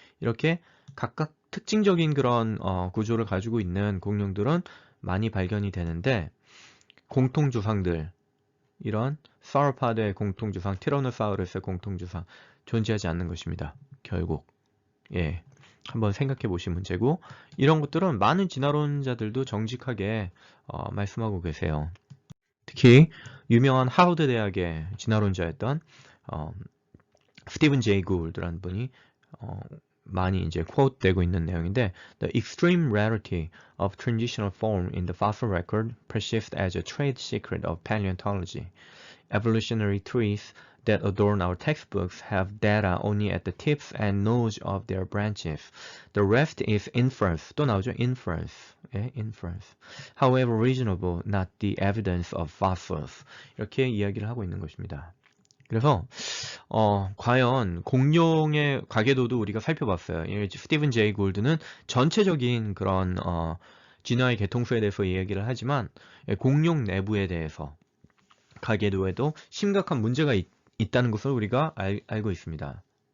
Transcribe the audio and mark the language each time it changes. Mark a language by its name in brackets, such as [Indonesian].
[Korean] 이렇게 각각 특징적인 그런 구조를 가지고 있는 공룡들은 많이 발견이 되는데 공통조상들, 이런 사우로파드의 공통조상, 티라노사우루스의 공통조상 존재하지 않는 것입니다. 결국. 예. 한번 생각해 보신 문제고, 이런 것들은 많은 진화론자들도 정직하게 말씀하고 계세요. 특히 유명한 하버드 대학의 진화론자였던 스티븐 제이 굴드라는 분이 많이 이제 quote되고 있는 내용인데, [English] The extreme rarity of transitional form in the fossil record persists as a trade secret of paleontology. Evolutionary trees that adorn our textbooks have data only at the tips and nodes of their branches. The rest is inference. [Korean] 또 나오죠? [English] Inference. 예, inference. However reasonable, not the evidence of fossils. [Korean] 이렇게 이야기를 하고 있는 것입니다. 그래서 과연 공룡의 가계도도 우리가 살펴봤어요. 스티븐 제이 골드는 전체적인 그런 진화의 계통수에 대해서 이야기를 하지만 공룡 내부에 대해서 가계도에도 심각한 문제가 있다는 것을 우리가 알고 있습니다.